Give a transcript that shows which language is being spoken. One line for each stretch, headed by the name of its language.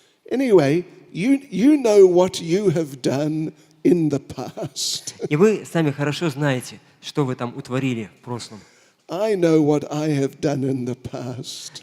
English: Anyway, you know what you have done in the past.
Russian: И вы сами хорошо знаете, что вы там утворили в прошлом.
English: I know what I have done in the past.